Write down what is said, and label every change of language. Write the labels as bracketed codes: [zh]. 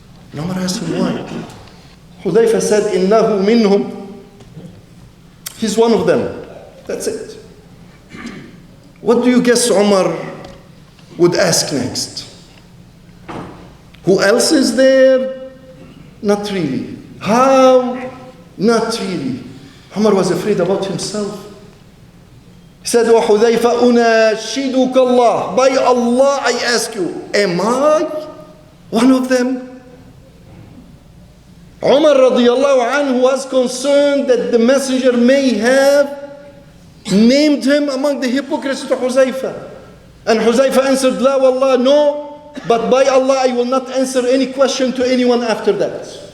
[en] And Umar asked him, why? Hudhayfa said, [ar] innahu minhum. [en] He's one of them. That's it. What do you guess Umar would ask next? Who else is there? Not really. How? Not really. Umar was afraid about himself. He said, [ar] وَحُذَيْفَ أُنَاشِدُكَ اللَّهِ. [en] By Allah, I ask you, am I one of them? Umar radiallahu anhu was concerned that the messenger may have named him among the hypocrites to Huzaifa. And Huzaifa answered, [ar] La wallah, [en] no, but by Allah, I will not answer any question to anyone after that.